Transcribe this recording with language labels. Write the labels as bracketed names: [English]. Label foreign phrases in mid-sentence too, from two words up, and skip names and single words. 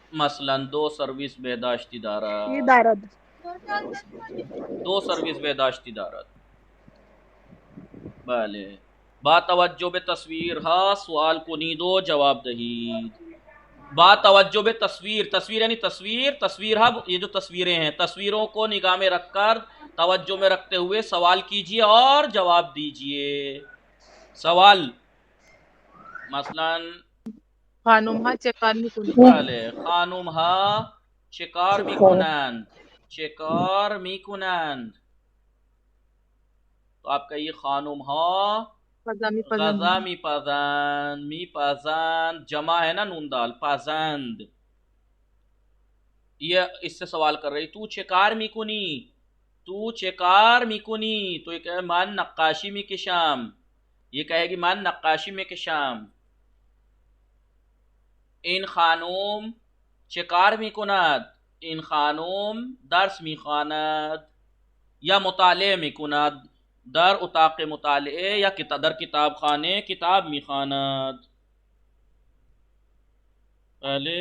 [Persian] مثلا دو سرویس بهداشتی دارد. دارد. دو سرویس بهداشتی دارد. بله. با توجه به تصویرها سوال کنید و جواب دهید. با توجه به تصویر [Hindi] यानी تصویرها ये जो तस्वीरें हैं तस्वीरों को निगाह में रखकर तवज्जो में रखते हुए सवाल कीजिए और जवाब दीजिए. सवाल मसलन [Persian] خانم ها چه کار میکنند؟ بله خانم ها چه کار میکنند. [Hindi] तो आप कहिए [Persian] خانم ها غذا गजा میپزند. [Hindi] मीपजंद जमा है ना नून दाल पजंद. ये इससे सवाल कर रही तू [Persian] چه کار میکنی [Hindi] तो ये कहे [Persian] من نقاشی می کشم. [Hindi] ये कहेगी [Persian] من نقاشی می کشم. این خانم چه کار میکند این خانم درس میخواند یا مطالعه میکند در اتاق مطالعه یا در کتاب خانه کتاب میخواند. बले